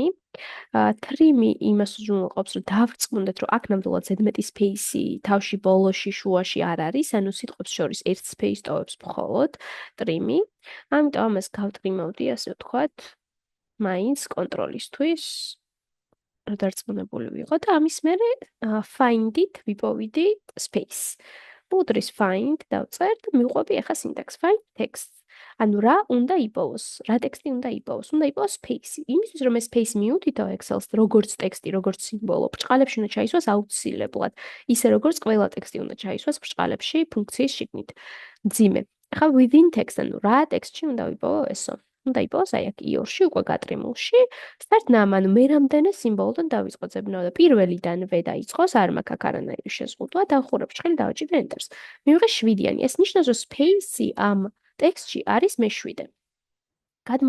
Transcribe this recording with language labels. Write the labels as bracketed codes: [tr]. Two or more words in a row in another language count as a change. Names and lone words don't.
[ka] trim-ი იმას უზრუნველყოფს, რომ დავრწმუნდეთ, რომ აქ ნამდვილად ზედმეტი space-ი თავში, ბოლოში, შუაში არ არის, ანუ სიტყვებს შორის ერთ space ტოვებს მხოლოდ trim-ი. ამიტომ ამას გავტრიმავდი, ასე ვთქვათ, მაინც კონტროლისთვის რომ დარწმუნებული ვიყო და ამის მერე find-ით ვიპოვიდი space. უდრის find დავწერ და მივყვები ახლა სინტაქს [en] find text. [ka] ანუ რა უნდა იპოვოს? რა ტექსტი უნდა იპოვოს? უნდა იპოვოს space-ი. იმისთვის რომ ეს space მიუთითო Excel-ს, როგორც ტექსტი, როგორც სიმბოლო, ბრჭყალებში უნდა ჩაისვას აუცილებლად. ისე როგორც ყველა ტექსტი უნდა ჩაისვას ბრჭყალებში ფუნქციის შიგნით. მძიმე. ახლა [en] within text, [ka] ანუ რა ტექსტში უნდა ვიპოვო ესო? უნდა იპოვოს აი აქ iOS-ში უკვე გატრიმულში. start-ნამ, ანუ მე რამდენი სიმბოლოდან დავიწყო ძებნა და პირველიდანვე დაიწყოს, არ მაქვს აქ არანაირი შეზღუდვა, დავხურებ ჭხილი დავაჭირე enter-ს. მივიღე 7-იანი. ეს ნიშნავს, რომ space-ი ამ ტექსტში არის მე7.